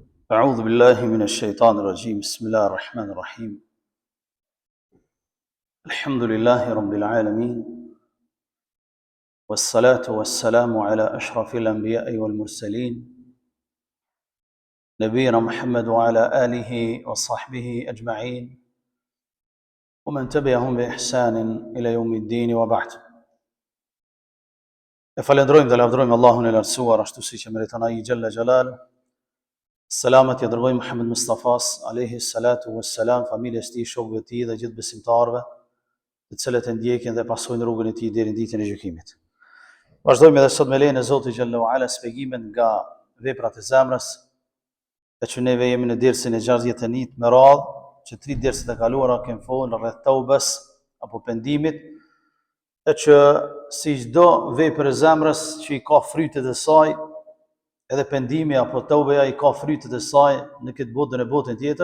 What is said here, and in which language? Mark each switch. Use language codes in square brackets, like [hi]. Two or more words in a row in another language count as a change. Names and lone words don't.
[ar] أعوذ بالله من الشيطان الرجيم بسم الله الرحمن الرحيم الحمد لله رب العالمين والصلاة والسلام على أشرف الأنبياء والمرسلين نبينا محمد وعلى آله وصحبه أجمعين ومن تبعهم بإحسان إلى يوم الدين وبعد. [sq] فلندرojmë dhe lavdërojmë Allahun e lartësuar ashtu siç e meriton ai [ar] جل جلاله. [sq] Selamat ja dërgojmë Muhammed Mustafas [ar] عليه الصلاة والسلام, [sq] familjes tij, shokëve të tij dhe gjithë besimtarëve, të cilët e ndjekin dhe pasojnë rrugën e tij deri në ditën e gjykimit. Vazhdojmë edhe sot me lejen e Zotit [ar] جل وعلا [sq] shpjegimin nga veprat e zemrës, e që neve jemi në dersin e 61 me radhë, që 3 derset e kaluara kemi folur rreth taubes apo pendimit, e që si çdo vepër e zemrës që i ka frytet e saj, edhe pendimi apo taubeja i ka frytet e saj në këtë botë dhe në botën tjetër.